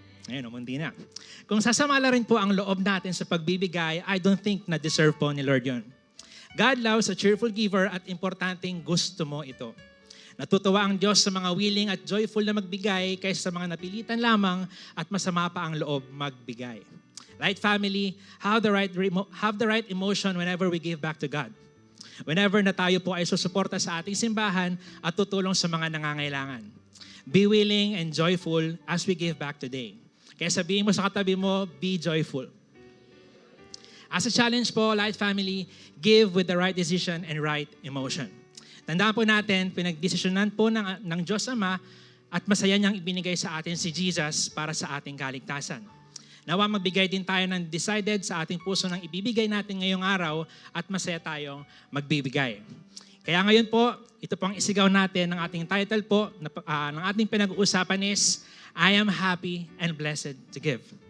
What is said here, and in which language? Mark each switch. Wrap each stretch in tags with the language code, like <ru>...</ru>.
<tl>Ayun, umundi na. Kung sasamala rin po ang loob natin sa pagbibigay,</tl> <en>I don't think</en> <tl>na deserve po ni Lord yun.</tl> <en>God loves a cheerful giver</en> <tl>at importanteng gusto mo ito. Natutuwa ang Diyos sa mga willing at joyful na magbigay kaysa sa mga napilitan lamang at masama pa ang loob magbigay.</tl> <en>Right, family, have the right emotion whenever we give back to God.</en> <tl>Whenever na tayo po ay susuporta sa ating simbahan at tutulong sa mga nangangailangan.</tl> <en>Be willing and joyful as we give back today.</en> <tl>Kaya sabihin mo sa katabi mo,</tl> <en>be joyful. As a challenge po, Light Family, give with the right decision and right emotion.</en> <tl>Tandaan po natin, pinagdesisyonan po ng Diyos Ama at masaya niyang ibinigay sa atin si Jesus para sa ating kaligtasan. Nawa magbigay din tayo ng decided sa ating puso ng ibibigay natin ngayong araw at masaya tayong magbibigay. Kaya ngayon po, ito pong isigaw natin ng ating title po ng ating pinag-uusapan is,</tl> <en>I am happy and blessed to give.</en>